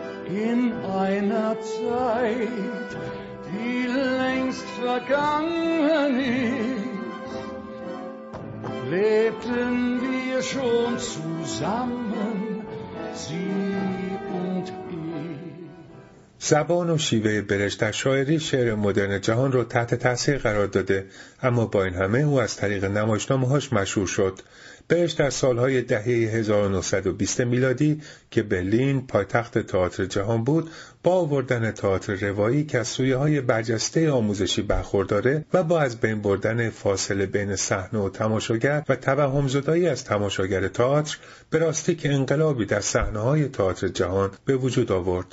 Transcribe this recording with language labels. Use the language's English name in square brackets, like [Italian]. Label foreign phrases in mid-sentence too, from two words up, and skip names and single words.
[German] in einer Zeit, die längst vergangen ist, lebten wir schon zusammen, sie und ich. [Persian] زبان و شیوه برشت در شاعری شعر مدرن جهان رو تحت تاثیر قرار داده، اما با این همه او از طریق نمایشنامه‌هاش مشهور شد. برشت در سالهای دهه 1920 میلادی که برلین پایتخت تئاتر جهان بود، با آوردن تئاتر روایی که از سویه‌های برجسته آموزشی برخورداره و با از بین بردن فاصله بین صحنه و تماشاگر و توهم‌زدایی از تماشاگر تئاتر، به راستی که انقلابی در صحنه‌های تئاتر جهان به وجود آورد.